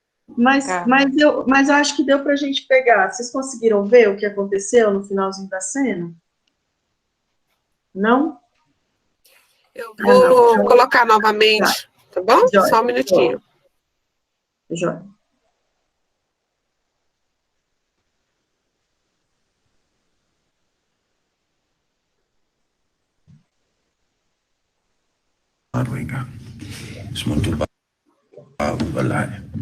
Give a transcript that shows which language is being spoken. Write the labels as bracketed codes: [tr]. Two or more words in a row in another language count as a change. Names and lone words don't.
[pt] Mas eu acho que deu pra gente pegar. Vocês conseguiram ver o que aconteceu no finalzinho da cena? Não? Eu vou colocar novamente, tá bom? Joia, Só um minutinho. Joia. [da] Har du ikke engang. Så må du bare ud og lege.